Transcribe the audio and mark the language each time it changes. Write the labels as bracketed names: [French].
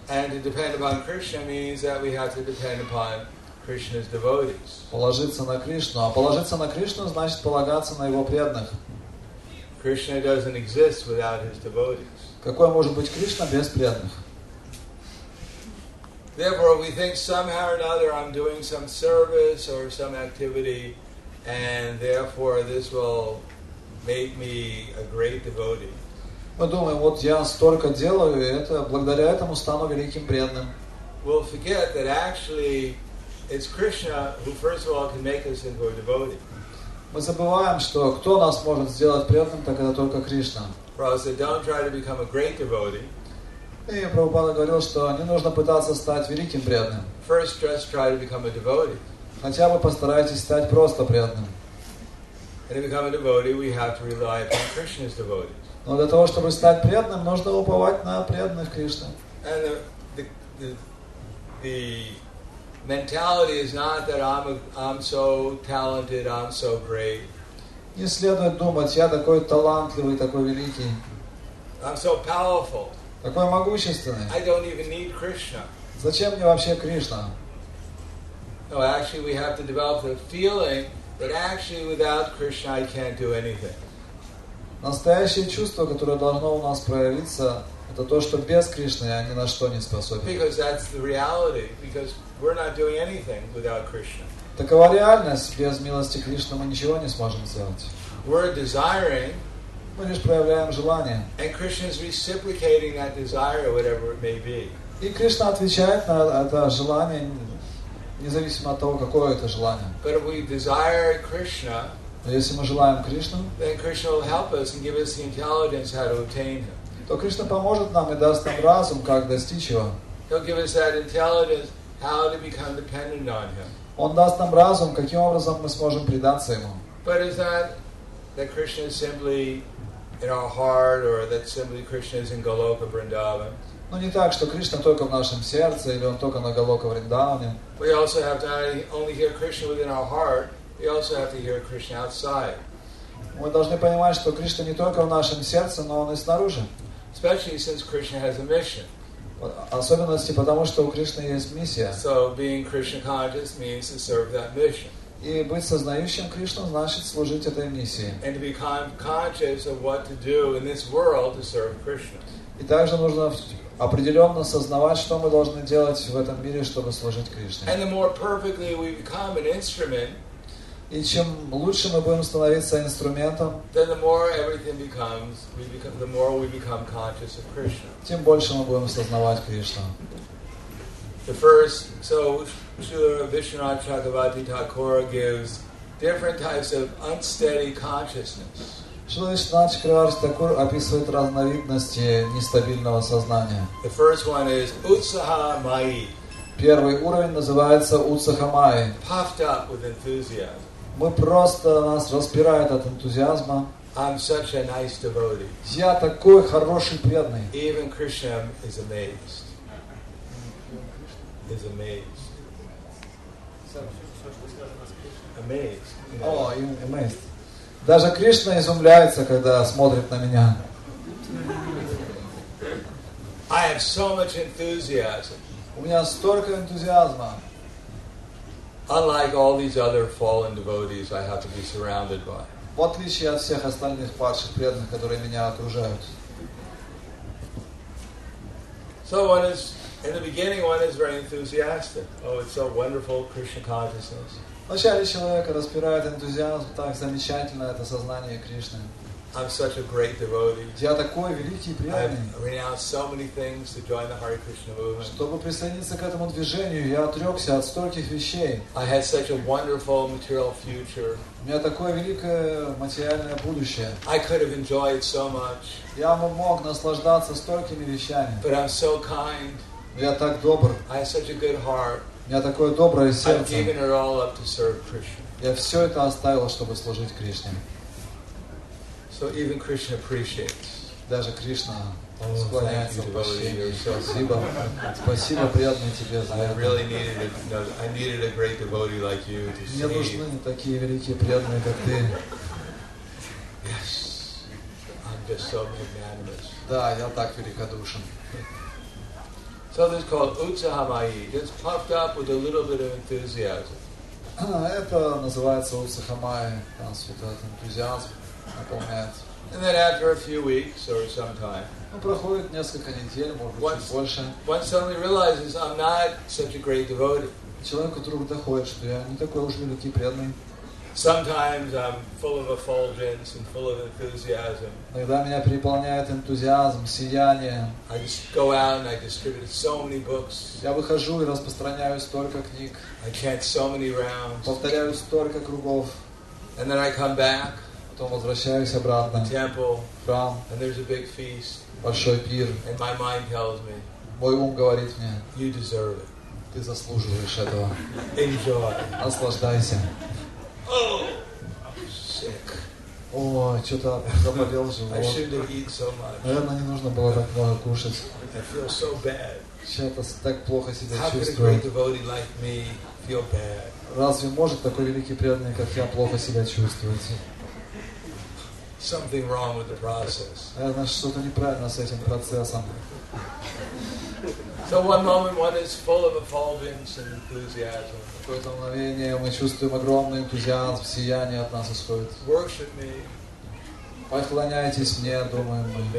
[English] And to depend upon Krishna means that we have to depend upon Krishna's devotees. [Russian] Положиться на Кришну. А положиться на Кришну значит полагаться на Его преданных. [English] Krishna doesn't exist without His devotees. [Russian] Какой может быть Кришна без преданных? [English] Therefore, we think somehow or another I'm doing some service or some activity, and therefore this will make me a great devotee. [Russian] Мы думаем, вот я столько делаю, и это благодаря этому стану великим преданным. [English] We'll forget that actually it's Krishna who, first of all, can make us into a devotee. [Russian] Мы забываем, что кто нас может сделать преданным, так это только Кришна. [English] Prabhupada said, don't try to become a great devotee. [Russian] И Прабхупада говорил, что не нужно пытаться стать великим преданным. [English] First, just try to become a devotee. [Russian] Хотя бы постарайтесь стать просто преданным. [English] And to become a devotee, we have to rely upon Krishna's devotees. [Russian] Но для того, чтобы стать преданным, нужно уповать на преданных Кришны. [English] And the mentality is not that I'm so talented, I'm so great. [Russian] Не следует думать, я такой талантливый, такой великий, [English] I'm so powerful. [Russian] такой могущественный. [English] I don't even need Krishna. [Russian] Зачем мне вообще Кришна? [English] No, actually we have to develop the feeling that actually without Krishna I can't do anything. [Russian] Настоящее чувство, которое должно у нас проявиться, это то, что без Кришны я ни на что не способен. [English] Because that's the reality. Because we're not doing anything without Krishna. [Russian] Такова реальность. Без милости Кришны мы ничего не сможем сделать. [English] We're desiring, [Russian] Мы лишь проявляем желание. [English] and Krishna is reciprocating that desire, whatever it may be. [Russian] И Кришна отвечает на это желание, независимо от того, какое это желание. [English] But if we desire Krishna, [Russian] Но если мы желаем Кришну, [English] then Krishna will help us and give us the intelligence how to obtain Him. [Russian] то Кришна поможет нам и даст нам разум, как достичь Его. [English] He'll give us that intelligence how to become dependent on Him. [Russian] Он даст нам разум, каким образом мы сможем предаться Ему. [English] But it's not that Krishna is simply in our heart, or that simply Krishna is in Goloka Vrindavan. [Russian] Но не так, что Кришна только в нашем сердце, или Он только на Галока Вриндаване. [English] We also have to not only hear Krishna within our heart, we also have to hear Krishna outside. [Russian] Мы должны понимать, что Кришна не только в нашем сердце, но Он и снаружи. [English] Especially since Krishna has a mission. [Russian] Особенности потому, что у Кришны есть миссия. [English] So being Krishna conscious means to serve that mission. [Russian] И быть сознающим Кришну значит служить этой миссии. [English] And to become conscious of what to do in this world to serve Krishna. [Russian] И также нужно определенно сознавать, что мы должны делать в этом мире, чтобы служить Кришне. [English] And the more perfectly we become an instrument, [Russian] И чем лучше мы будем становиться инструментом, [English] then the more everything becomes, the more we become conscious of Krishna. [Russian] тем больше мы будем сознавать Кришну. [English] The first, so Srila Vishwanath Chakravarti Thakur gives different types of unsteady consciousness. [Russian] Шрила Вишванат Чакраварти Такур описывает разновидности нестабильного сознания. [English] The first one is Utsaha Mai, [Russian] Первый уровень называется Утсахамай. [English] puffed up with enthusiasm. [Russian] Мы просто, нас распирает от энтузиазма. [English] I'm such a nice devotee. [Russian] Я такой хороший преданный. [English] Even Krishna is amazed. is amazed. Amazed. О, amazed. [Russian] Даже Кришна изумляется, когда смотрит на меня. [English] I have so much enthusiasm. [Russian] У меня столько энтузиазма. [English] Unlike all these other fallen devotees I have to be surrounded by. [Russian] В отличие от всех остальных падших преданных, которые меня окружают. [English] So in the beginning one is very enthusiastic. Oh, it's so wonderful, Krishna consciousness. [Russian] Вначале человека распирает энтузиазм, так замечательно это сознание Кришны. [English] I'm such a great devotee. [Russian] Я такой великий преданный. [English] I've renounced so many things to join the Hare Krishna movement. [Russian] Чтобы присоединиться к этому движению, я отрекся от стольких вещей. [English] I had such a wonderful material future. [Russian] У меня такое великое материальное будущее. [English] I could have enjoyed so much. [Russian] Я мог наслаждаться столькими вещами. [English] But I'm so kind. [Russian] Я так добр. [English] I have such a good heart. [Russian] У меня такое доброе [English] I've [Russian] сердце. [English] given it all up to serve Krishna. [Russian] Я все это оставил, чтобы служить Кришне. [English] So even Krishna appreciates. [Russian] Даже Кришна склоняется в прощении. [English] So [Russian] Спасибо. Спасибо, преданный тебе за [English] I [Russian] это. [English] really needed a great devotee like you to [Russian] Мне [English] see. [Russian] нужны такие великие преданные, как ты. [English] Yes, I'm just so magnanimous. [Russian] Да, я так великодушен. [English] So this is called Utsahamai. It's puffed up with a little bit of enthusiasm. [Russian] Это называется Утсахамай. Нас вот этот энтузиазм наполняет. [English] And then after a few weeks or some time, [Russian] Проходит несколько недель, может быть, чуть больше. [English] one suddenly realizes I'm not such a great devotee. [Russian] Человек вдруг доходит, что я не такой уж великий преданный. [English] Sometimes I'm full of effulgence and full of enthusiasm. [Russian] Иногда меня переполняет энтузиазм, сияние. [English] I just go out and I distribute so many books. [Russian] Я выхожу и распространяю столько книг. [English] I chant so many rounds. [Russian] Повторяю столько кругов. [English] And then I come back. [Russian] Потом возвращаюсь обратно [English] Temple, [Russian] в храм. [English] and there's a big feast. [Russian] Большой пир. [English] And my mind tells me, [Russian] Мой ум говорит мне, [English] you deserve it. [Russian] ты заслуживаешь этого. [English] Enjoy. [Russian] Наслаждайся. [English] Oh, sick. [Russian] О, что-то заболел [English] I [Russian] живот. [English] shouldn't have eaten so much. [Russian] Наверное, не нужно было так много кушать. [English] I feel so bad. [Russian] Что-то так плохо себя [English] How could a [Russian] чувствую. [English] great devotee like me feel bad? [Russian] Разве может такой великий преданный, как я, плохо себя чувствовать? [English] Something wrong with the process. [Russian] Наверное, что-то неправильно с этим процессом. [English] So one moment one is full of effulgence and enthusiasm. [Russian] В какое-то мгновение мы чувствуем огромный энтузиазм, сияние от нас исходит. [English] Worship me. [Russian] Поклоняйтесь мне, думаем мы.